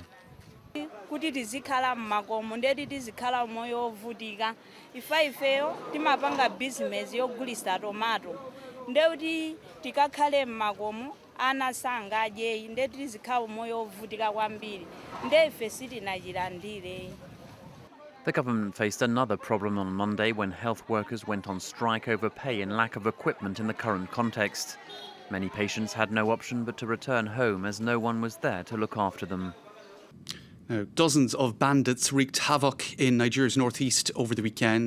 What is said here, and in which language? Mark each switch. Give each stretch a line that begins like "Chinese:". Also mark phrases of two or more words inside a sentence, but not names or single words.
Nyanja: Kuti tizikhala mmakomo ndeti tizikhala moyo ovutika ifeyo timapanga business yogulisa tomato ndeti tikakhale mmakomo ana sangadye ndeti tizikhala moyo ovutika kwambiri ndefe sitinachilandire.
English: The government faced another problem on Monday when health workers went on strike over pay and lack of equipment in the current context. Many patients had no option but to return home as no one was there to look after them. Now, dozens of bandits wreaked havoc in Nigeria's northeast over the weekend.